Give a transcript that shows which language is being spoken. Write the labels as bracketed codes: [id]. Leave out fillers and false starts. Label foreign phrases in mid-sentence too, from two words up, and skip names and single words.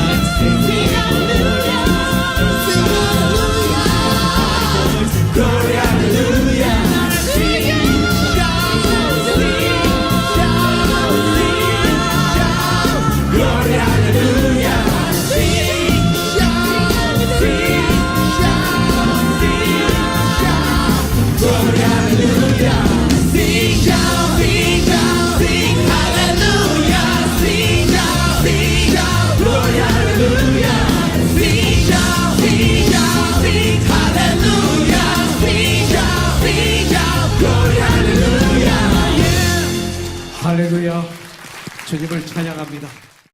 [en] Gloria, hallelujah. Gloria, hallelujah. Gloria, hallelujah. Sing, shout, sing, shout, sing, hallelujah. Sing, shout, sing, shout, Gloria, hallelujah. Sing, shout, sing, shout, sing, hallelujah. Sing, shout, Gloria, hallelujah. [ko] 할렐루야. 주님을 찬양합니다.